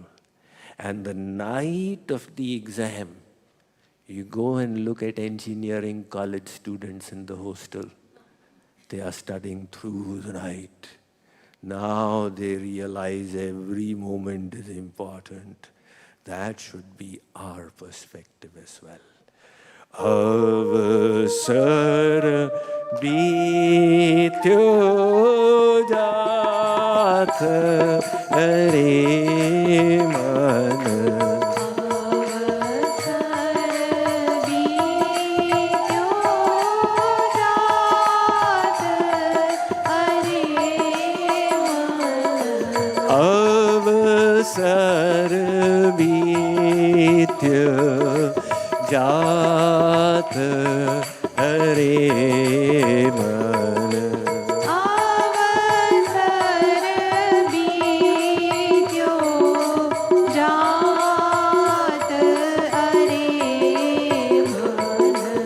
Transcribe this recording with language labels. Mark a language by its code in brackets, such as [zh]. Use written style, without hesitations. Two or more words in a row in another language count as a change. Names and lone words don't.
[en] And the night of the exam, you go and look at engineering college students in the hostel. They are studying through the night. Now they realize every moment is important. That should be our perspective as well. [hi] अवसर बीत्यो जात हरे मन. अवसर बीत्यो जात हरे मन अवसर बीत्यो जात हरे मन